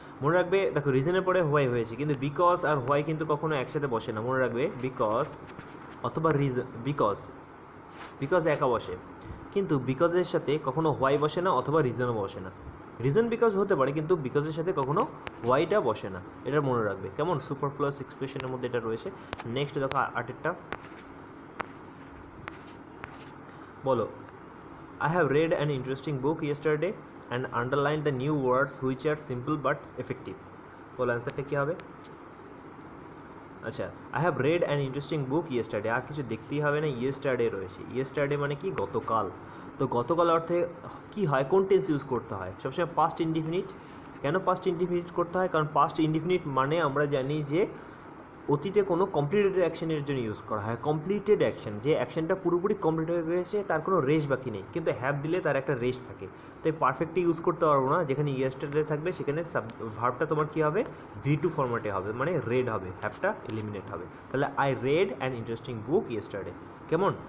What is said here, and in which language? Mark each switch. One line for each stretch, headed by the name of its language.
Bangla: মনে রাখবে দেখো রিজনের পরে হোয়াই হয়েছে, কিন্তু বিকজ আর হোয়াই কিন্তু কখনো একসাথে বসে না, মনে রাখবে, বিকজ অথবা রিজন, বিকজ একা বসে, কিন্তু বিকজের সাথে কখনো হোয়াই বসে না অথবা রিজনও বসে না। রিজন বিকজ হতে পারে, কিন্তু বিকজের সাথে কখনো হোয়াইটা বসে না, এটা মনে রাখবে, কেমন? সুপারফ্লুয়াস এক্সপ্রেশনের মধ্যে এটা রয়েছে। নেক্সট দেখো আটেরটা বলো,
English: I have read an interesting book yesterday and underlined the new words which are simple but effective।
Bangla: বলো অ্যান্সারটা কী হবে। আচ্ছা,
English: I have read an interesting book yesterday,
Bangla: আর কিছু দেখতেই হবে না, ইয়েস্টারডে রয়েছে, ইয়েস্টারডে মানে কি, গতকাল। তো গতকাল অর্থে কী হয়, কোন টেন্স ইউজ করতে হয়, সবসময় পাস্ট ইনডিফিনিট। কেন পাস্ট ইনডিফিনিট করতে হয়, কারণ পাস্ট ইনডিফিনিট মানে আমরা জানি যে অতীতে কোনো কমপ্লিটেড অ্যাকশনের জন্য ইউজ করা হয়, কমপ্লিটেড অ্যাকশন, যে অ্যাকশনটা পুরোপুরি কমপ্লিট হয়ে গেছে, তার কোনো রেশ বাকি নেই, কিন্তু হ্যাভ দিলে তার একটা রেশ থাকে, তো এই পারফেক্টলি ইউজ করতে পারবো না, যেখানে ইয়েস্টারডে থাকবে সেখানে ভার্বটা তোমার কী হবে, V2 ফরম্যাটে হবে, মানে রেড হবে, হ্যাভটা এলিমিনেট হবে, তাহলে
English: I read an interesting book yesterday.
Bangla: কেমন?